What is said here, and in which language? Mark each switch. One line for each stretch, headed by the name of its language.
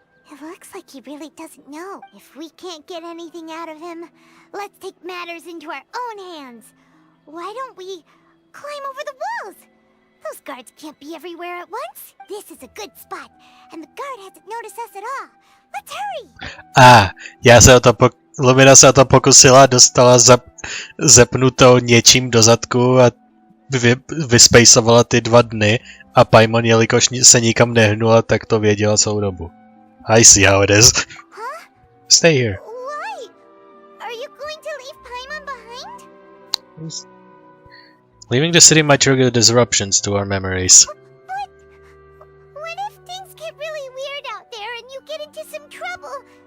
English: It looks like he really doesn't know. If we can't get anything out of him, let's take matters into our own hands. Why don't we climb over the walls? Those guards can't be everywhere at once. This is a good spot, and the guard hasn't noticed us at all. Let's hurry!
Czech: Lumina se o to pokusila, dostala zepnutou něčím do zadku a vyspejsovala ty 2 dny a Paimon, jelikož se nikam nehnula, tak to věděla celou dobu.
English: I see how it is. Huh? Stay here. Why? Are you going to leave Paimon behind? Leaving the city might trigger disruptions to our memories. But what if things get really weird out there and you get into some trouble?